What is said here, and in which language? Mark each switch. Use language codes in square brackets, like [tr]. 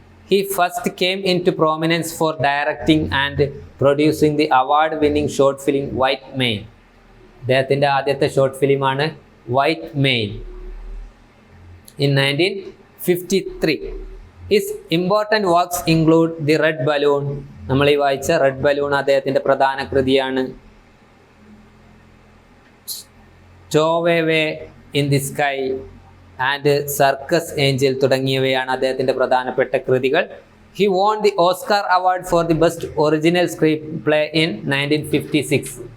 [en] He first came into prominence for directing and producing the award-winning short film White Mane. [ml] അദ്ദേഹത്തിൻ്റെ ആദ്യത്തെ short ഫിലിമാണ് white main [en] in 1953. His important works include The Red Balloon. [ml] നമ്മൾ ഈ വായിച്ച red balloon അദ്ദേഹത്തിൻ്റെ പ്രധാന കൃതിയാണ്. Stowaway in the Sky and circus Angel തുടങ്ങിയവയാണ് അദ്ദേഹത്തിൻ്റെ പ്രധാനപ്പെട്ട കൃതികൾ. [en] He won the Oscar award for the best original screenplay in 1956.